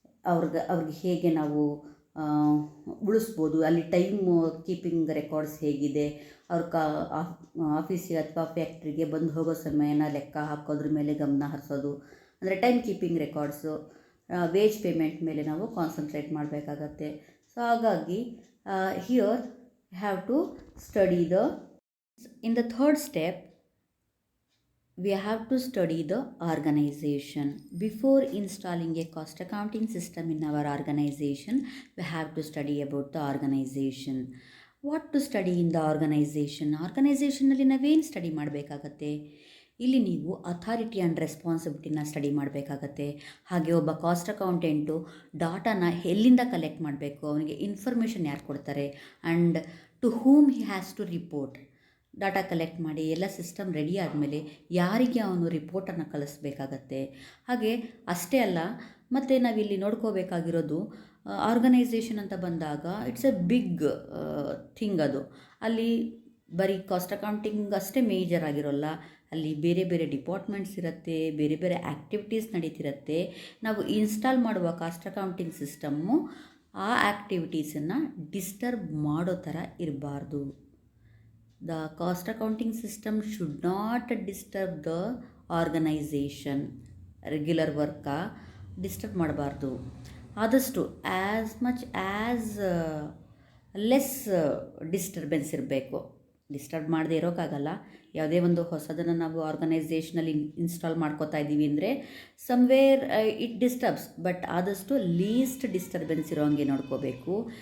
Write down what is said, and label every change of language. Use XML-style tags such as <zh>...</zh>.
<kn>ಅವ್ರಿಗೆ ಹೇಗೆ ನಾವು ಉಳಿಸ್ಬೋದು, ಅಲ್ಲಿ ಟೈಮ್ ಕೀಪಿಂಗ್ ರೆಕಾರ್ಡ್ಸ್ ಹೇಗಿದೆ, ಅವ್ರ ಆಫೀಸಿಗೆ ಅಥವಾ ಫ್ಯಾಕ್ಟ್ರಿಗೆ ಬಂದು ಹೋಗೋ ಸಮಯನ ಲೆಕ್ಕ ಹಾಕೋದ್ರ ಮೇಲೆ ಗಮನ ಹರಿಸೋದು, ಅಂದರೆ time keeping records, wage payment ಮೇಲೆ ನಾವು ಕಾನ್ಸಂಟ್ರೇಟ್ ಮಾಡಬೇಕಾಗತ್ತೆ.</kn> <en>so</en> <kn>ಹಾಗಾಗಿ</kn> <en>Here have to study in the third step we have to study the organization. Before installing a cost accounting system in our organization, we have to study about the organization. What to study in the organization?</en> <kn>ಆರ್ಗನೈಸೇಷನಲ್ಲಿ ನಾವೇನು study ಮಾಡಬೇಕಾಗತ್ತೆ? ಇಲ್ಲಿ ನೀವು authority and ರೆಸ್ಪಾನ್ಸಿಬಿಲಿಟಿನ study ಮಾಡಬೇಕಾಗತ್ತೆ. ಹಾಗೆ ಒಬ್ಬ cost accountant ಡಾಟಾನ ಎಲ್ಲಿಂದ collect ಮಾಡಬೇಕು, ಅವನಿಗೆ ಇನ್ಫಾರ್ಮೇಷನ್ ಯಾರು ಕೊಡ್ತಾರೆ,</kn> <en>And to whom he has to report.</en> <kn>Data collect ಮಾಡಿ ಎಲ್ಲ ಸಿಸ್ಟಮ್ ರೆಡಿ ಆದಮೇಲೆ ಯಾರಿಗೆ ಅವನು ರಿಪೋರ್ಟನ್ನು ಕಳಿಸ್ಬೇಕಾಗತ್ತೆ. ಹಾಗೆ ಅಷ್ಟೇ ಅಲ್ಲ, ಮತ್ತು ನಾವಿಲ್ಲಿ ನೋಡ್ಕೋಬೇಕಾಗಿರೋದು ಆರ್ಗನೈಸೇಷನ್ ಅಂತ ಬಂದಾಗ</kn> <en>It's a big thing.</en> <kn>ಅದು ಅಲ್ಲಿ ಬರೀ ಕಾಸ್ಟ್ ಅಕೌಂಟಿಂಗ್ ಅಷ್ಟೇ ಮೇಜರ್ ಆಗಿರೋಲ್ಲ, ಅಲ್ಲಿ ಬೇರೆ ಬೇರೆ ಡಿಪಾರ್ಟ್ಮೆಂಟ್ಸ್ ಇರುತ್ತೆ, ಬೇರೆ ಬೇರೆ ಆ್ಯಕ್ಟಿವಿಟೀಸ್ ನಡೀತಿರುತ್ತೆ. ನಾವು ಇನ್ಸ್ಟಾಲ್ ಮಾಡುವ ಕಾಸ್ಟ್ ಅಕೌಂಟಿಂಗ್ ಸಿಸ್ಟಮ್ಮು ಆ ಆ್ಯಕ್ಟಿವಿಟೀಸನ್ನು ಡಿಸ್ಟರ್ಬ್ ಮಾಡೋ ಥರ ಇರಬಾರ್ದು.</kn> <en>The cost accounting system should not disturb the organization.</en> <kn>Regular work disturb ಮಾಡಬಾರ್ದು. ಆದಷ್ಟು</kn> <en>as much as less disturbance</en> <kn>ಇರಬೇಕು. ಡಿಸ್ಟರ್ಬ್ ಮಾಡದೇ ಇರೋಕ್ಕಾಗಲ್ಲ. ಯಾವುದೇ ಒಂದು ಹೊಸದನ್ನು ನಾವು ಆರ್ಗನೈಸೇಷನಲ್ಲಿ ಇನ್ಸ್ಟಾಲ್ ಮಾಡ್ಕೋತಾ ಇದ್ದೀವಿ ಅಂದರೆ</kn> <en>somewhere it disturbs,</en> <kn>ಬಟ್ ಆದಷ್ಟು ಲೀಸ್ಟ್ ಡಿಸ್ಟರ್ಬೆನ್ಸ್ ಇರೋ ಹಂಗೆ ನೋಡ್ಕೋಬೇಕು.</kn>